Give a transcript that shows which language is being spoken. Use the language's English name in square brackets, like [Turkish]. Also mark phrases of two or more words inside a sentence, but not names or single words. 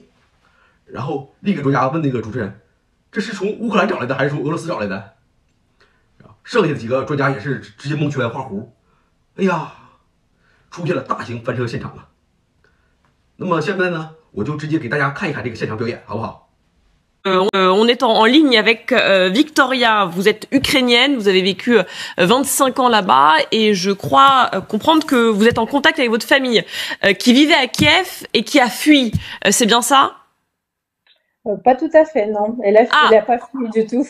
[Chinese] 然后另一个专家问那个主持人：“这是从乌克兰找来的，还是从俄罗斯找来的？” 剩下的几个专家也是直接蒙圈画弧。哎呀，出现了大型翻车现场了。那么现在呢，我就直接给大家看一看这个现场表演，好不好？ [French] On est en ligne avec Victoria. Vous êtes ukrainienne, vous avez vécu 25 ans là-bas et je crois comprendre que vous êtes en contact avec votre famille qui vivait à Kiev et qui a fui. C'est bien ça? Pas tout à fait, non. Elle a pas fui du tout.